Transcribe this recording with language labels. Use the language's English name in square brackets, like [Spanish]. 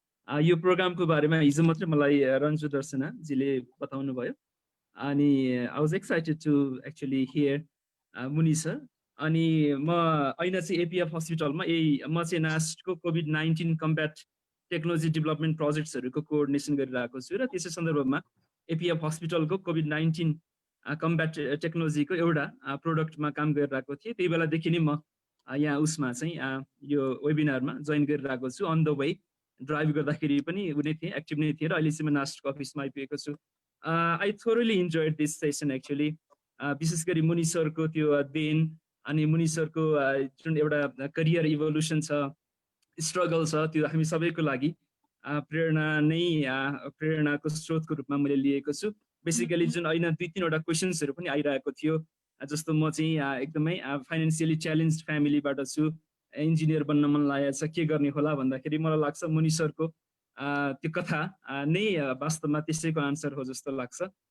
[Nepali] यो प्रोग्रामको बारेमा हिजो मात्रै मलाई रन्जु दर्शनाजीले बताउनु भयो अनि [English] I was excited to actually here Muni sir [Nepali] अनि म ऐना चाहिँ एपिएफ हस्पिटलमा म चाहिँ नास्टको COVID-19 combat technology development प्रोजेक्ट्सहरूको coordination गरिरहेको छु र त्यसै सन्दर्भमा एपिएफ हस्पिटलको कोभिड-19 कम्ब्याट टेक्नोलोजीको एउटा प्रोडक्टमा काम गरिरहेको थिएँ। त्यही बेलादेखि नै म यहाँ उसमा चाहिँ यो वेबिनारमा जोइन गरिरहेको छु। अन द वे ड्राइभ गर्दाखेरि पनि उनी थिएँ, एक्टिभ नै थिएँ र अहिले चाहिँ म नास्टको अफिसमा आइपुगेको छु। [English] I thoroughly enjoyed this session actually. [Nepali] विशेष गरी मुनि सरको त्यो देन अनि मुनि सरको जुन एउटा करियर इभोल्युसन छ, स्ट्रगल छ, त्यो हामी सबैको लागि प्रेरणाको स्रोतको रूपमा मैले लिएको छु। बेसिकली जुन ऐना 2-3वटा क्वेसन्सहरू पनि आइरहेको थियो, जस्तो म चाहिँ एकदमै फाइनेन्सियली च्यालेन्ज फ्यामिलीबाट छु, इन्जिनियर बन्न मन लागेको छ, के गर्ने होला भन्दाखेरि मलाई लाग्छ मुनि सरको त्यो कथा नै वास्तवमा त्यसैको आन्सर हो जस्तो लाग्छ।